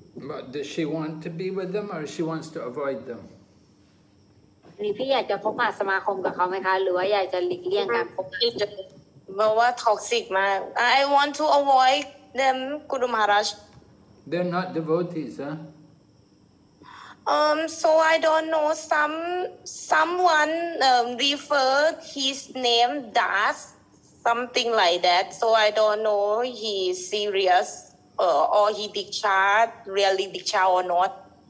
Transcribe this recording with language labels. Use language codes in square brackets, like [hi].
[en] But does she want to be with them or she wants to avoid them [th] นี่พี่อยากจะพบปะสมาคมกับเขาไหมคะหรือว่าอยากจะหลีกเลี่ยงการพบปะ เพราะว่าท็อกซิกมาก [en] I want to avoid them Guru Maharaj they're not devotees huh so I don't know someone referred his name Das something like that so I don't know he's serious or he diksha really diksha or not